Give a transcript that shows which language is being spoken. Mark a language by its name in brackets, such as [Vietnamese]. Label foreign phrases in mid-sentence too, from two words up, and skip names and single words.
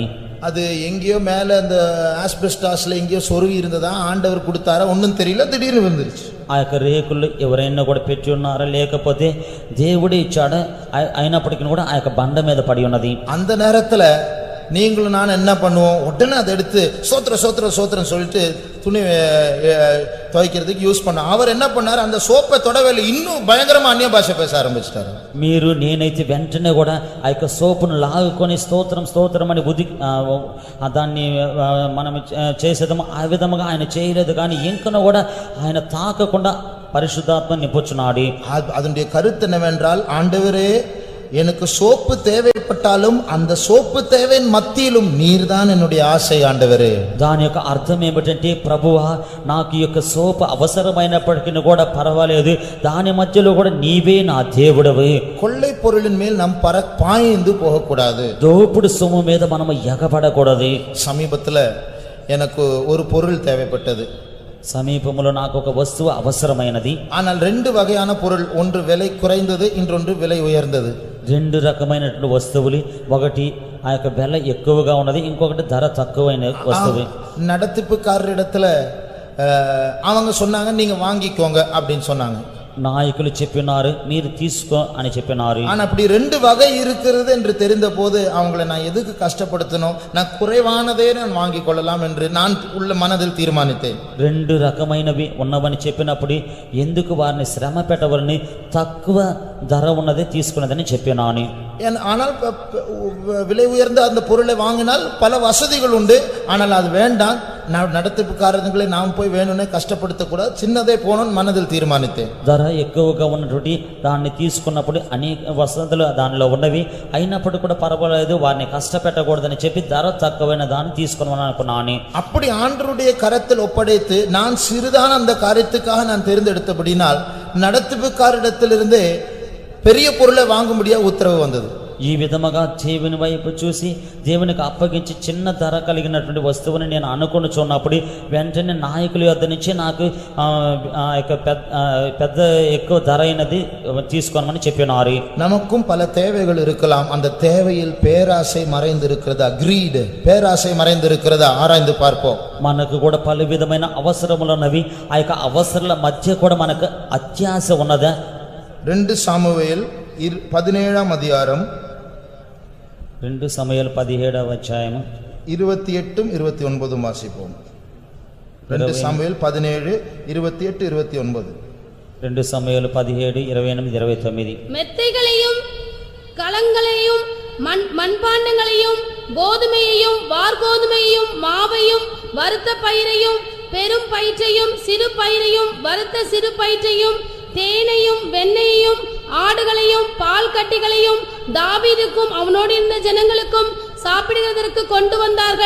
[Tamil] அது எங்கேயோ மேல அந்த ஆஸ்பெஸ்டாஸ்ல எங்கேயோ சொருவி இருந்ததா, ஆண்டவர் கொடுத்தாரா ஒன்றும் தெரியல, திடீர்னு விழுந்துருச்சு. [Telugu] ఆ యొక్క రేకులు ఎవరైనా కూడా పెట్టి ఉన్నారా లేకపోతే దేవుడే ఇచ్చాడా అయినప్పటికీ కూడా ఆ యొక్క బండ మీద పడి ఉన్నది. [Tamil] அந்த நேரத்துல நீங்களும் நான் என்ன பண்ணுவோம், உடனே அதை எடுத்து சோத்திரம் சொல்லிட்டு துணி துவைக்கிறதுக்கு யூஸ் பண்ண. அவர் என்ன பண்ணாரு, அந்த சோப்பை தொடவேல இன்னும் பயங்கரமா அந்நிய பாஷை பேச ஆரம்பிச்சிட்டாரு. [Telugu] మీరు నేనైతే వెంటనే కూడా ఆ యొక్క సోపును లాగుకొని స్తోత్రం అని దాన్ని మనం చేసేదము. ఆ విధముగా ఆయన చేయలేదు, కానీ ఇంకనూ కూడా ఆయన తాకకుండా పరిశుద్ధాత్మ నింపుచున్నాడు. [Tamil] அதனுடைய கருத்து என்னவென்றால், ஆண்டவரே எனக்கு சோப்பு தேவைப்பட்டாலும் அந்த சோப்பு தேவையின் மத்தியிலும் நீர்தான் என்னுடைய ஆசை ஆண்டவரே. [Telugu] దాని యొక్క అర్థం ఏమిటంటే, ప్రభువా నాకు ఈ యొక్క సోపు అవసరమైనప్పటికీ కూడా పర్వాలేదు, దాని మధ్యలో కూడా నీవే నా దేవుడవు. [Tamil] கொள்ளை பொருளின் மேல் நாம் பாய்ந்து போகக்கூடாது. [Telugu] దోపుడు సొమ్ము మీద మనము ఎగబడకూడదు. [Tamil] சமீபத்துல எனக்கு ஒரு பொருள் தேவைப்பட்டது. [Telugu] సమీపములో నాకు ఒక వస్తువు అవసరమైనది. [Tamil] ஆனால் 2 வகையான பொருள், ஒன்று விலை குறைந்தது, இன்னொன்று விலை உயர்ந்தது. [Telugu] 2 రకమైనటువంటి వస్తువులు, ఒకటి ఆ యొక్క వెల ఎక్కువగా ఉన్నది, ఇంకొకటి ధర తక్కువైన వస్తువు. [Tamil] நடத்திப்புக்காரரிடத்துல அவங்க சொன்னாங்க, நீங்க வாங்கிக்கோங்க அப்படின்னு சொன்னாங்க. [Telugu] నాయకులు చెప్పినారు, మీరు తీసుకో అని చెప్పినారు. [Tamil] ஆனா அப்படி 2 வகை இருக்கிறது என்று தெரிந்த போது அவங்களை நான் எதுக்கு கஷ்டப்படுத்தணும், நான் குறைவானதே நான் வாங்கி கொள்ளலாம் என்று நான் உள்ள மனதில் தீர்மானித்தேன். [Telugu] 2 రకమైనవి ఉన్నవని చెప్పినప్పుడు ఎందుకు వారిని శ్రమ పెట్టవలని తక్కువ ధర ఉన్నదే తీసుకున్నదని చెప్పినాను. [Tamil] ஆனால் விலை உயர்ந்த அந்த பொருளை வாங்கினால் பல வசதிகள் உண்டு, ஆனால் அது வேண்டாம். நடத்திப்புக்காரர்களை நாம் போய் வேணும்னே கஷ்டப்படுத்தக்கூடாது, சின்னதே போகணும்னு மனதில் தீர்மானித்தேன். [Telugu] ధర ఎక్కువగా ఉన్నటువంటి దాన్ని తీసుకున్నప్పుడు అనేక వసతులు దానిలో ఉన్నవి, అయినప్పటికీ కూడా పర్వాలేదు, వారిని కష్టపెట్టకూడదని చెప్పి ధర తక్కువైన దాన్ని తీసుకున్నాను అనుకున్నాను. [Tamil] அப்படி ஆண்டவருடைய கரத்தில் ஒப்படைத்து நான் சிறிதான அந்த காரியத்துக்காக நான் தேர்ந்தெடுத்தபடினால் நடத்திப்புக்காரிடத்திலிருந்தே பெரிய பொருளை வாங்கும்படியா உத்தரவு வந்தது. [Telugu] ఈ విధముగా దేవుని వైపు చూసి దేవునికి అప్పగించి చిన్న ధర కలిగినటువంటి వస్తువుని నేను అనుకొనుచున్నప్పుడు వెంటనే నాయకుల యొద్ద నుంచి నాకు పెద్ద ఎక్కువ ధర అయినది తీసుకోమని చెప్పినారు. [Tamil] நமக்கும் பல தேவைகள் இருக்கலாம், அந்த தேவையில் பேராசை மறைந்திருக்கிறதா, கிரீட் பேராசை மறைந்திருக்கிறதா ஆராய்ந்து பார்ப்போம். [Telugu] మనకు కూడా పలు విధమైన అవసరములు ఉన్నవి, ఆ యొక్క అవసరాల మధ్య కూడా మనకు అత్యాశ ఉన్నదా. [Tamil] 2 சாமுவேல் 17ஆம் அதிகாரம் [Telugu] 2 సమూయేలు 17వ అధ్యాయము 28 29 వాసిపోం. 2 సామువేల్ 17 28 29. 2 సమూయేలు 17 28 29. [Tamil] மெத்தைகளையும் கலங்களையும் மண்பாண்டங்களையும் கோதுமையையும் வார்கோதுமையையும் மாவையும் வறுத்த பயிரையும் பெரும் பயிற்றையும் சிறு பயிரையும் வறுத்த சிறு பயிற்றையும் தேனையும் வெண்ணெயையும் ஆடுகளையும் பால் கட்டிகளையும் தாவீதுக்கும் அவனோடு இருந்த ஜனங்களுக்கும் சாப்பிடுவதற்கு கொண்டு வந்தார்கள்.